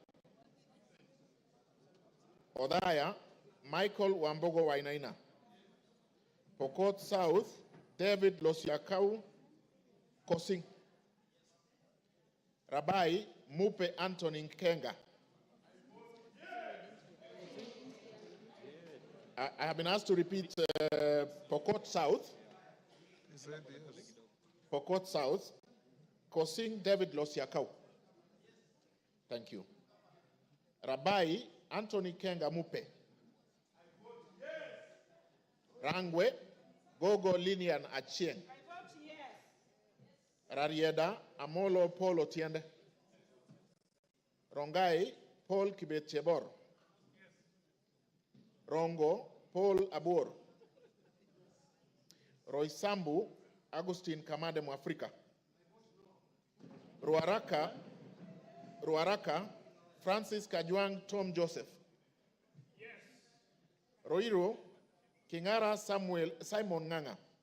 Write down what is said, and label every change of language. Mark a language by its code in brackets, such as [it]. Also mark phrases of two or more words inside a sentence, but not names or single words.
[en] Odaya Michael Wambogo Wainaina. Pokot South David Losiakau Kosing. Rabai Mupe Anthony Nkenga. I have been asked to repeat Pokot South. He said yes. Pokot South. Kosing David Losiakau. Thank you. Rabai Anthony Kenga Mupe. Rangwe Gogo Linian Achieng. Rarieda Amolo Paul Otiende. Rongai Paul Kibet Chebor. Rongo Paul Abor. Roysambu Agustin Kamade Mwafrika. Ruaraka Francis Kajwang Tom Joseph. Yes. Roiro Kingara Simon Nganga.